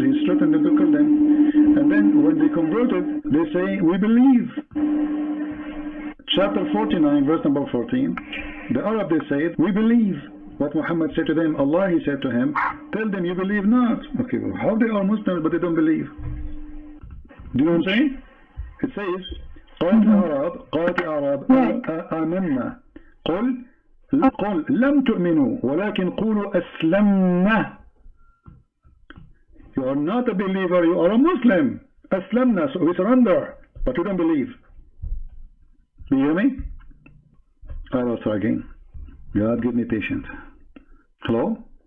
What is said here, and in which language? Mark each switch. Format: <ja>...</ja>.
<en>He threatened them to kill them. And then when they converted, they say, we believe. Chapter 49, verse number 14. The Arab, they said, we believe. What Muhammad said to them, Allah, he said to him, tell them you believe not. Okay, well, how they are Muslims but they don't believe? Do you know what I'm saying? It says,</en> <ar>قالت الأعراب آمنا قل لم تؤمنوا ولكن قولوا أسلمنا.</ar> <en>You are not a believer, you are a Muslim. أسلمنا, so we surrender, but you don't believe. Do you hear me? I will try again. God give me patience. Hello?</en>